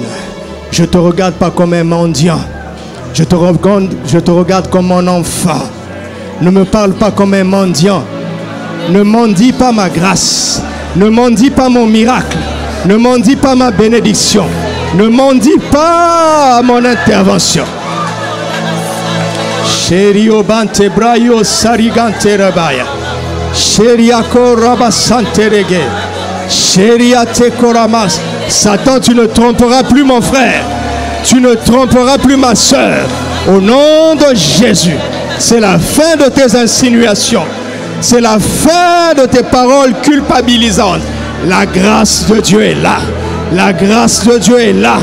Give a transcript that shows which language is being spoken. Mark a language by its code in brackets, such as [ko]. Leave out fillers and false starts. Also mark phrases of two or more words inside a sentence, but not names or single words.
[fr] Je ne te regarde pas comme un mendiant. Je te regarde comme mon enfant. Ne me parle pas comme un mendiant. Ne mendie pas ma grâce. Ne mendie pas mon miracle. Ne mendie pas ma bénédiction. Ne mendie pas mon intervention. Sherio bante brayo sarigante rabaya. Sheriako rabasante rege. Sheriate koramas. Satan, tu ne tromperas plus mon frère. Tu ne tromperas plus ma soeur. Au nom de Jésus. C'est la fin de tes insinuations. C'est la fin de tes paroles culpabilisantes. La grâce de Dieu est là. La grâce de Dieu est là.